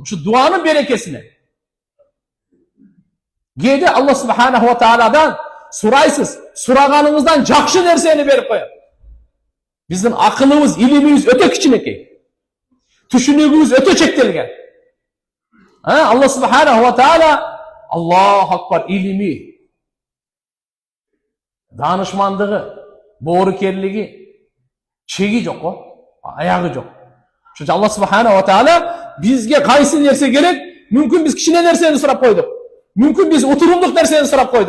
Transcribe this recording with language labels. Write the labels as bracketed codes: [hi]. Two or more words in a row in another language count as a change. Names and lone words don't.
[ky] Ушу дуанын берекесине. Кээде [ar] الله سبحانه [ky] ва тааладан сурайсыз, сураганыңыздан жакшы нерсени берип коет. Биздин акылыбыз, илимибиз өтө кичинекей. Түшүнүгүбүз өтө чектелген. [ar] الله سبحانه وتعالى, الله أكبر, [ky] илими, данышмандыгы, боорукерлиги, чеги жок го, аягы жок. Ошо [ar] الله سبحانه وتعالى [ky] бизге кайсы нерсе керек? Мүмкүн биз кичине нерсени сурап койдук. Мүмкүн биз утурумдук нерсени сурап койдук.